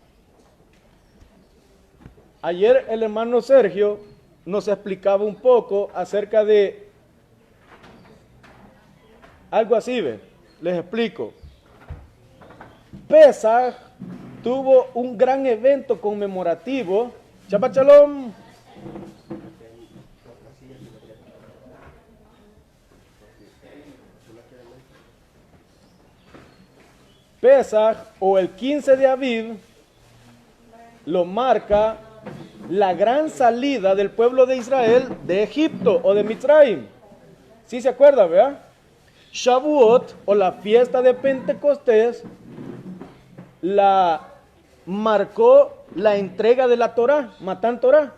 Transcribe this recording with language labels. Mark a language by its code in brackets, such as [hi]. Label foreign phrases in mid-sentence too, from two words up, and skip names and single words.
[es] Ayer el hermano Sergio nos explicaba un poco acerca de algo así, ¿ve? Les explico. Pesach tuvo un gran evento conmemorativo. [he] שבת שלום. [es] Pesach o el 15 de Aviv lo marca la gran salida del pueblo de Israel de Egipto o de Mitzrayim. ¿Sí se acuerda, verdad? Shavuot o la fiesta de Pentecostés la marcó la entrega de la Torah, [he] מתן תורה.